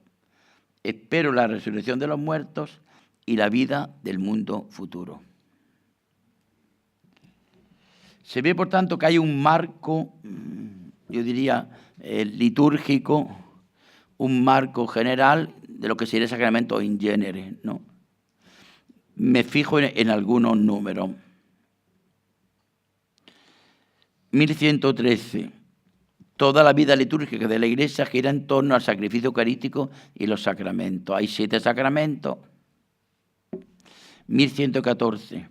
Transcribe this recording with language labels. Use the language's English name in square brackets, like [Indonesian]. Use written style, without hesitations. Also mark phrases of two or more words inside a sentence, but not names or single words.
[Spanish] Espero la resurrección de los muertos y la vida del mundo futuro. Se ve, por tanto, que hay un marco, yo diría, litúrgico, un marco general de lo que sería el sacramento [Latin] in genere, [Spanish] ¿no? Me fijo en algunos números. 1113. Toda la vida litúrgica de la Iglesia gira en torno al sacrificio eucarístico y los sacramentos. Hay 7 sacramentos. 1114.